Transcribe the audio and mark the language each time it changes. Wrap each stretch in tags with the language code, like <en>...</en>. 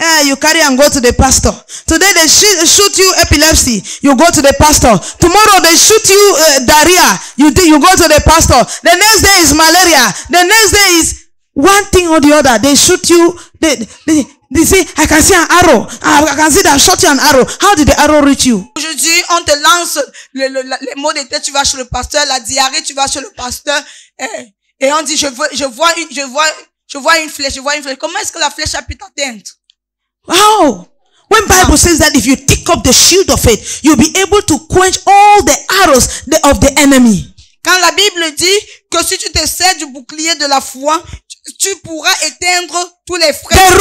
<en>You carry and go to the pastor. Today they shoot you epilepsy. You go to the pastor. Tomorrow they shoot you diarrhea. You go to the pastor. The next day is malaria. The next day is one thing or the other. They shoot you. They say, I can see an arrow. I can see that shot you an arrow. How did the arrow reach you?</en> <fr>Aujourd'hui, on te lance les maux de tête, tu vas chez le pasteur. La diarrhée, tu vas chez le pasteur. Et on dit, je vois une flèche. Comment est-ce que la flèche a pu t'atteindre?</fr> <en>How? When Bible says that if you take up the shield of faith, you'll be able to quench all the arrows of the enemy.</en> <fr>Quand la Bible dit que si tu te sers du bouclier de la foi, tu pourras éteindre tous les frères.</fr>